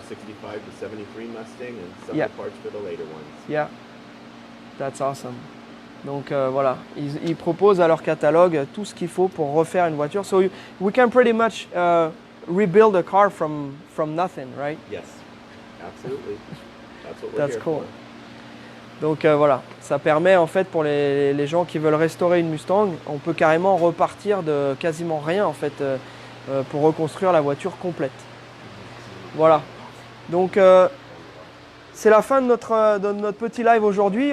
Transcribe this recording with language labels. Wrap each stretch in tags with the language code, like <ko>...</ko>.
<en>from 65 to 73 Mustang and some Yeah. of the parts for the later ones. Yeah, that's awesome.</en> <fr>Donc voilà, ils proposent à leur catalogue tout ce qu'il faut pour refaire une voiture.</fr> <en>So we can pretty much rebuild a car from nothing, right? Yes, absolutely. That's what we're That's here cool. for.</en> <fr>Donc voilà, ça permet en fait pour les gens qui veulent restaurer une Mustang, on peut carrément repartir de quasiment rien en fait pour reconstruire la voiture complète. Voilà. Donc c'est la fin de notre petit live aujourd'hui.</fr>